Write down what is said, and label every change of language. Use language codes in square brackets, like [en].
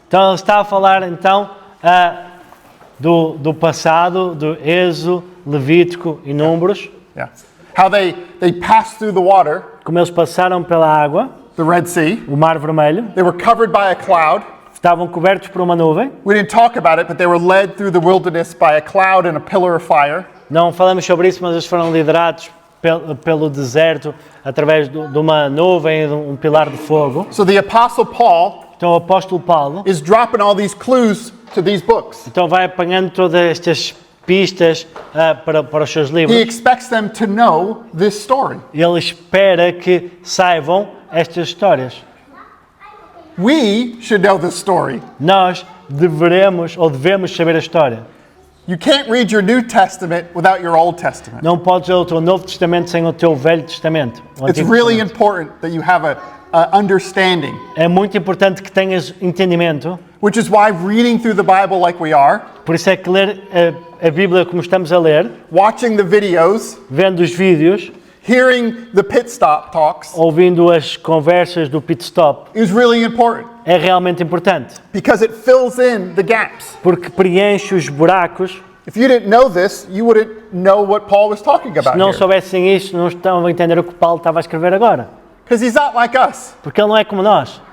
[pt] Então ele está a falar então do passado, do Êxodo, Levítico e Números, [en] Yeah, how they passed through the water, [pt] como eles passaram pela água, [en] the Red Sea. [pt] o Mar Vermelho, [en] They were covered by a cloud. [pt] estavam cobertos por uma nuvem. [en] We didn't talk about it, but they were led through the wilderness by a cloud and a pillar of fire. [pt] Não falamos sobre isso, mas eles foram liderados pelo deserto através de uma nuvem e de um pilar de fogo. [en] So the Apostle Paul [pt] Então o apóstolo Paulo [en] is dropping all these clues to these books. [pt] então vai apanhando todas estas pistas para os seus [en] He [pt] livros. [en] expects them to know this story. [pt] Ele espera que saibam estas histórias. [en] We should know this story. [pt] Nós devemos saber a história. [en] You can't read your New Testament without your Old Testament. [pt] Não podes ler o teu Novo Testamento sem o teu Velho Testamento. O [en] It's [pt] Antigo [en] really [pt] Testamento. [en] important that you have a understanding, [pt] É muito importante que tenhas entendimento. [en] which is why reading through the Bible like we are, [pt] Por isso é que ler a Bíblia como estamos a ler, [en] watching the videos, [pt] vendo os vídeos, [en] hearing the pit stop talks [pt] ouvindo as conversas do pit stop, [en] is really important [pt] é realmente importante. [en] because it fills in the gaps. [pt] Porque preenche os buracos. [en] If you didn't know this, you wouldn't know what Paul was talking [pt] Se [en] about [pt] não [en] here. [pt] soubessem isto, não estão a entender o que Paulo estava a escrever agora. [en] Because he's not like us. [pt] Porque ele não é como nós.